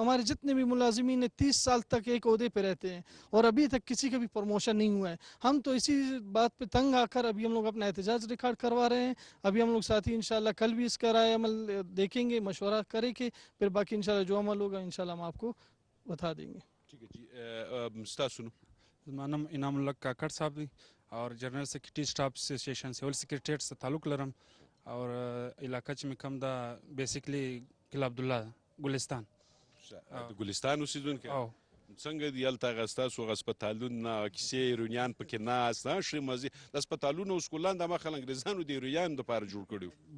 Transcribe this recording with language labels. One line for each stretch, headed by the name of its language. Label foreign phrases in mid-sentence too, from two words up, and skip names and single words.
Urdu: ہمارے جتنے بھی ملازمین 30 سال تک ایک عہدے پہ رہتے ہیں اور ابھی تک کسی کا بھی پروموشن نہیں ہوا ہے. ہم تو اسی بات پہ تنگ آ کر ابھی ہم لوگ اپنا احتجاج ریکارڈ کروا رہے ہیں. ابھی ہم لوگ ساتھی انشاءاللہ کل بھی اس کا رائے عمل دیکھیں گے، مشورہ کریں کہ پھر باقی انشاءاللہ جو عمل ہوگا انشاءاللہ ہم آپ کو بتا دیں گے. ٹھیک ہے جی.
Pashto: ستاسو نوم؟ زما نوم انعام الله کاکړ صاحب دی اور
English: general secretary staff association civil secretariat
Pashto: سره تعلق لرم اور علاقه چې مې کوم دا بیسیکلی قلعه عبدالله ګلستان. د ګلستان اوسېدونکی څنګه دي هلته هغه ستاسو هغه هسپتالونه کیسې ایرونیان پکې ناست ښې مزې د هسپتالونه اوس کلان د مخه انګریزانو د ایرونیانو دپاره جوړ کړي وو.